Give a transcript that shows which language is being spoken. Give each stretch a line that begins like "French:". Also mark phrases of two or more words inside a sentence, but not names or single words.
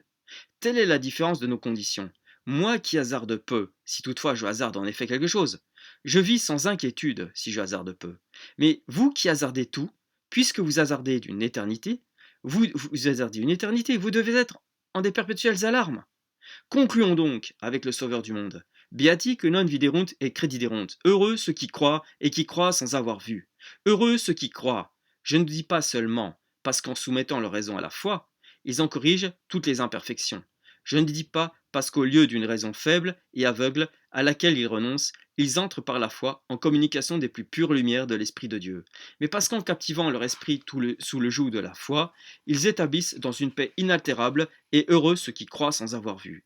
French: Telle est la différence de nos conditions. Moi qui hasarde peu, si toutefois je hasarde en effet quelque chose, je vis sans inquiétude si je hasarde peu. Mais vous qui hasardez tout, puisque vous hasardez d'une éternité, vous hasardez une éternité, vous devez être en des perpétuelles alarmes. Concluons donc avec le Sauveur du monde.
Latin: Beati que non viderunt et crediderunt.
French: Heureux ceux qui croient et qui croient sans avoir vu. Heureux ceux qui croient. Je ne dis pas seulement parce qu'en soumettant leur raison à la foi, ils en corrigent toutes les imperfections. Je ne dis pas parce qu'au lieu d'une raison faible et aveugle à laquelle ils renoncent, ils entrent par la foi en communication des plus pures lumières de l'Esprit de Dieu, mais parce qu'en captivant leur esprit sous le joug de la foi, ils établissent dans une paix inaltérable et heureux ceux qui croient sans avoir vu.